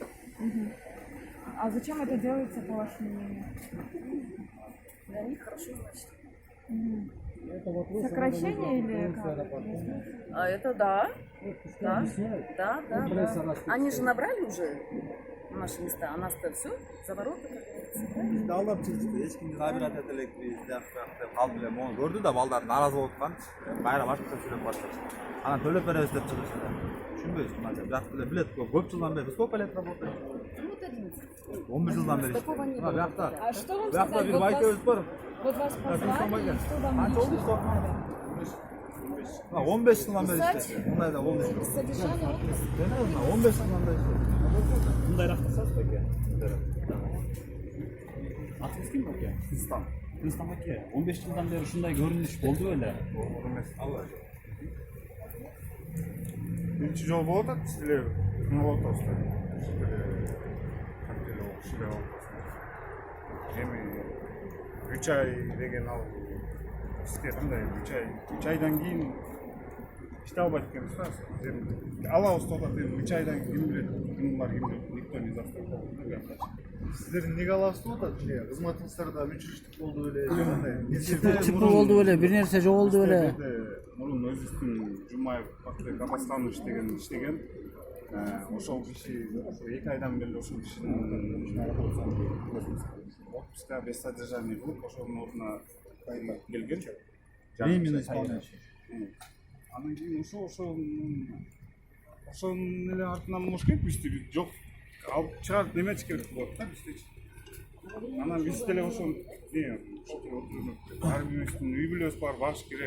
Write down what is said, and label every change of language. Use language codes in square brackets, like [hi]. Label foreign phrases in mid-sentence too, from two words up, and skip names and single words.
[ru] А зачем это делается, по вашему мнению? Для них хорошо, значит. Сокращение или как? А это да. Да. Они же набрали уже наши места, а нас-то все за ворота. [ky] Бизди алдап чыкты, эч кимди забирать эте элекпиз, деп калды элем. Ону көрдү да балдар нааразы болуп аткан. Кайра башкача сүйлөп башташты. Анан төлөп беребиз деп чыгышты. Түшүнбөйбүз мына бирок билет көп жылдан бери. [ru] Сколько лет работаете? Вот 11. [ky] 11 жылдан бери. [ru] Такого не было. [ky] Биякта. [ru] А что вам [ky] Биякта [ru] сказали? [ky] бир [ru] Вот [ky] байкебиз бар. [ru] вот вас позвали, и что вам [ky] Канча [ru] лично [ky] болду? [ru] надо? [ky] 15 жылдан бери иштейт. Мындай да болду. [ru] Содержание отпуск? [ky] 15 жылдан бери иштейт. мындайраак кылсаңыз беке. Атыңыз ким беке? Тынстан. Тынстан беке. 15 жылдан бери ушундай көрүнүш болду беле? Биринчи жолу болуп атат, силер ким болуп атасыздар? Эми 3 ай деген ал бизге кандай 3 айдан кийин иштей албайт экенбиз да. Алабыз деп атат, эми 3 айдан кийин ким билет, ким бар, ким жок, [ru] никто не застрахован. [ky] Сиздер эмнеге алабыз деп атат? Кызматыңыздарда өчүрүштүк болду беле, же кандай? Чипы болду беле, бир нерсе жоголду беле. Мурун Өзүстүн Жумаев Кабасханович деген иштеген. Ошол киши 2 айдан бери ошол кишинин [ru] отпуска без содержания [ky] кылып, ошонун ордуна келген. [ru] Временный исполняющий. [ky] Анан кийин ошонун эле артынан может кетпишти, жок алып чыгарып неметиш керек болот да биздечи. Анан биз деле ошон ар бирибиздин үй бүлөбүз бар, багыш керек.